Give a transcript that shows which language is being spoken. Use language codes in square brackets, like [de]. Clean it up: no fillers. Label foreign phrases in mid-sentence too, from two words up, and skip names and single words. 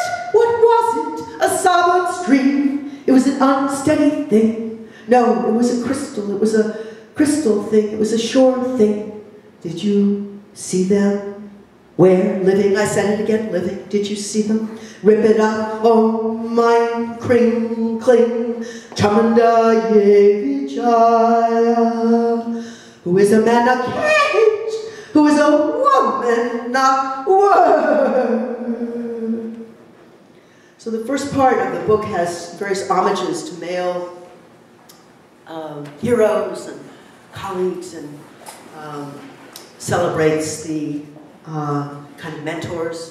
[en] What was it? A sobbing stream. It was an unsteady thing. No, it was a crystal. It was a crystal thing. It was a sure thing. Did you see them? Where? Living. I said it again, living. Did you see them? Rip it up, oh mine, [sa] क्रीं, क्लीं, चामुण्डा ये विजया. [en] Who is a man, not cage? Who is a woman, not word? So the first part of the book has various homages to male heroes and colleagues, and celebrates the kind of mentors.